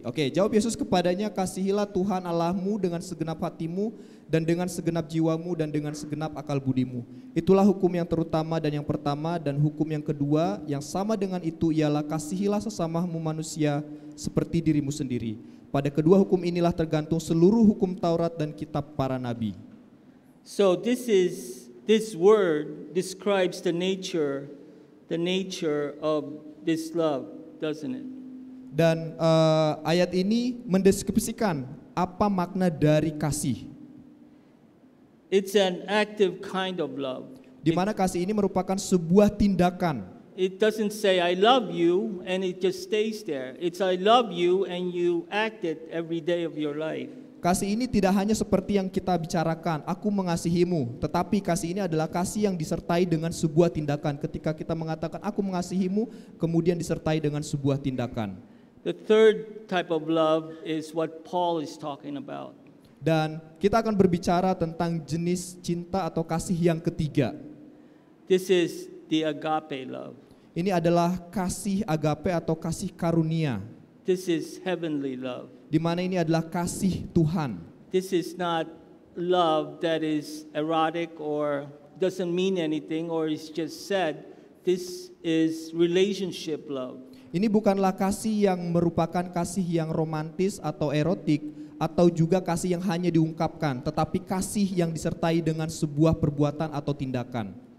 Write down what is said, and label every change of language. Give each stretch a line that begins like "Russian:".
Indonesian: Jawab Yesus kepadanya, "Kasihilah Tuhan Allahmu dengan segenap hatimu dan dengan segenap jiwamu dan dengan segenap akal budimu. Itulah hukum yang terutama dan yang pertama, dan hukum yang kedua yang sama dengan itu ialah kasihilah sesamamu manusia seperti dirimu sendiri. Pada kedua hukum inilah tergantung seluruh hukum Taurat dan kitab para nabi."
English: So this word describes the nature of this love, doesn't it?
Indonesian: Dan ayat ini mendeskripsikan apa makna dari kasih.
English: It's an active kind of love.
Indonesian: Di mana kasih ini merupakan sebuah tindakan.
English: It doesn't say I love you and it just stays there. It's I love you and you act it every day of your life.
Indonesian: Kasih ini tidak hanya seperti yang kita bicarakan, aku mengasihimu, tetapi kasih ini adalah kasih yang disertai dengan sebuah tindakan. Ketika kita mengatakan aku mengasihimu, kemudian disertai dengan sebuah tindakan.
English: The third type of love is what Paul is talking about.
Indonesian: Dan kita akan berbicara tentang jenis cinta atau kasih yang ketiga.
English: This is the agape love.
Indonesian: Ini adalah kasih agape atau kasih karunia.
English: This is heavenly love.
Indonesian: Di mana ini adalah kasih Tuhan.
English: This is not love that is erotic or doesn't mean anything or is just said. This is relationship love.
Indonesian: Ini bukanlah kasih yang merupakan kasih yang romantis atau erotik atau juga kasih yang hanya diungkapkan, tetapi kasih yang disertai dengan sebuah perbuatan atau tindakan.